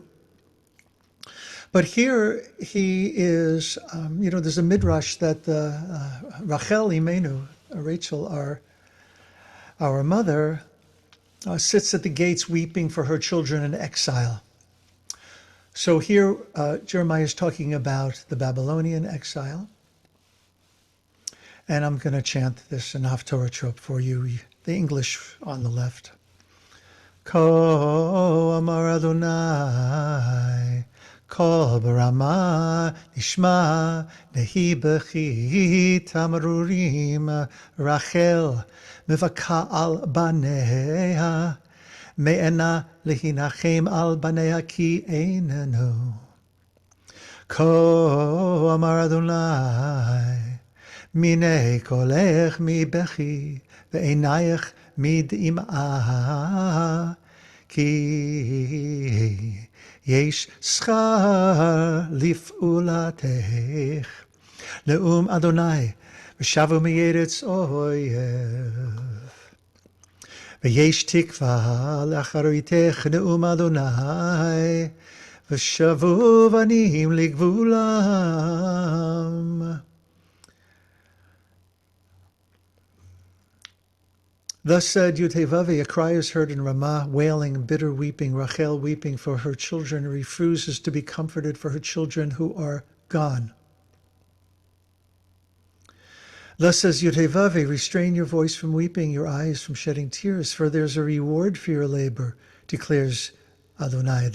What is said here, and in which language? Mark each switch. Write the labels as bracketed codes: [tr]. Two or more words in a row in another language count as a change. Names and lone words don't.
[en] But here he is, there's a midrash that [he] רחל אמנו, [en] Rachel, our mother, sits at the gates weeping for her children in exile. So here Jeremiah is talking about the Babylonian exile. And I'm going to chant this in Haftorah trope for you, the English on the left. [he] כה אמר אדוני, קול ברמה נשמע נהי בכי תמרורים רחל מבכה על בניה מאנה להנחם על בניה כי איננו. כה אמר אדוני מנעי קולך מבכי ועיניך מדמעה כי יש שכר לפעלתך נאם אדוני ושבו מארץ אויב. ויש תקוה לאחריתך נאם אדוני ושבו בנים לגבולם. [en] Thus said Yudhevavi, a cry is heard in Ramah, wailing, bitter weeping, Rachel weeping for her children, refuses to be comforted for her children who are gone. Thus says Yudhevavi, restrain your voice from weeping, your eyes from shedding tears, for there's a reward for your labor, declares Adonai.